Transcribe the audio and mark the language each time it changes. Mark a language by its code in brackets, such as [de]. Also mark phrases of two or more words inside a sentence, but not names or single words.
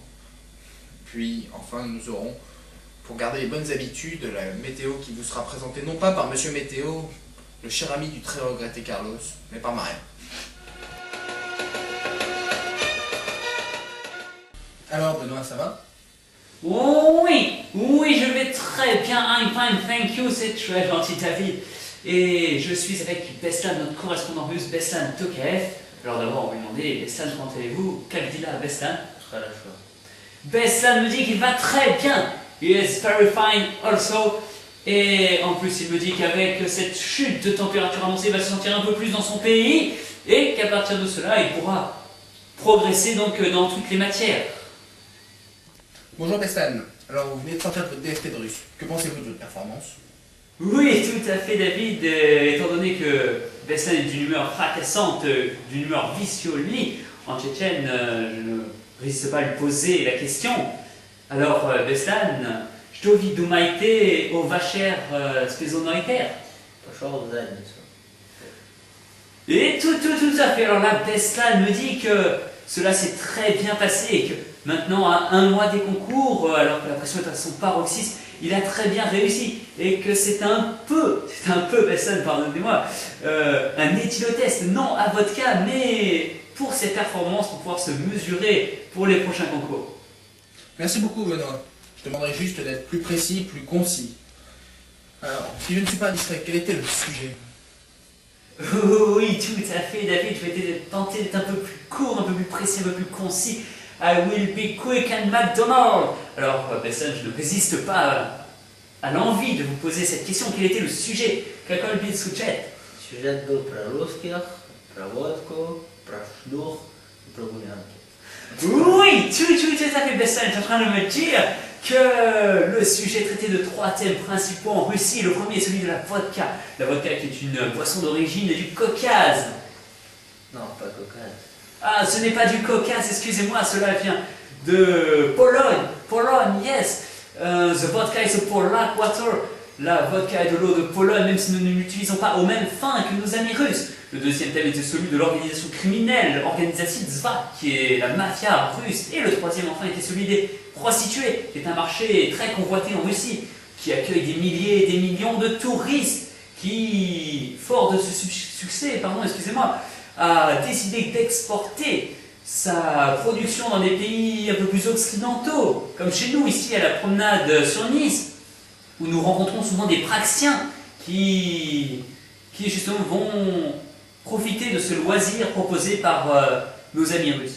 [fr] Puis enfin nous aurons, pour garder les bonnes habitudes, la météo qui vous sera présentée non pas par Monsieur Météo, le cher ami du très regretté Carlos, mais par Maria. Alors Benoît, ça va? Oh oui, je vais très bien, [en] I'm fine, thank you, [fr] c'est très gentil David. Et je suis avec Beslan, notre correspondant russe, Beslan Tokaev. Alors d'abord, on va lui demander, Beslan, comment allez-vous? Kaldila, Beslan. Très la choix. Beslan me dit qu'il va très bien. [en] He is very fine also. [fr] Et en plus, il me dit qu'avec cette chute de température annoncée, il va se sentir un peu plus dans son pays. Et qu'à partir de cela, il pourra progresser donc dans toutes les matières. Bonjour Beslan, alors vous venez de sortir de votre DST de russe. Que pensez-vous de votre performance? Oui, tout à fait David, étant donné que Beslan est d'une humeur fracassante, d'une humeur vicioli en tchétchène, je ne risque pas de lui poser la question. Alors Beslan, [ru] что ви думаете о вашей saisonnalité? Пошел в задницу. [fr] Et tout à fait, alors là Beslan me dit que cela s'est très bien passé et que maintenant à un mois des concours, alors que la pression est à son paroxysme, il a très bien réussi et que c'est un peu, Beslan, pardonnez-moi, un éthylotest, non à vodka, mais pour ses performances, pour pouvoir se mesurer pour les prochains concours. Merci beaucoup Benoît. Je demanderai juste d'être plus précis, plus concis. Alors, si je ne suis pas indiscret, quel était le sujet? Oui, tout à fait David, je vais tenter d'être un peu plus court, un peu plus précis, un peu plus concis. [en] I will be quick and McDonald. [fr] Alors, Beslan, je ne résiste pas à l'envie de vous poser cette question. Quel était le sujet? [ru] Какой был сюжет? Сюжет был про русских, про водку, про шлюх и про гулянки. [fr] Oui, tout à fait, Beslan est en train de me dire que le sujet traitait de 3 thèmes principaux en Russie. Le premier est celui de la vodka. La vodka qui est une boisson d'origine du Caucase. Non, pas Caucase. Ah, ce n'est pas du Caucase, excusez-moi, cela vient de Pologne. Pologne, yes. [en] The vodka is a Polak water. [fr] La vodka est de l'eau de Pologne, même si nous ne l'utilisons pas aux mêmes fins que nos amis russes. Le deuxième thème était celui de l'organisation criminelle, l'organisation ZVA, qui est la mafia russe. Et le troisième, enfin, était celui des prostituées, qui est un marché très convoité en Russie, qui accueille des milliers et des millions de touristes, qui, fort de ce succès, a décidé d'exporter sa production dans des pays un peu plus occidentaux, comme chez nous, ici à la promenade sur Nice, où nous rencontrons souvent des praxiens qui justement vont profiter de ce loisir proposé par nos amis russes.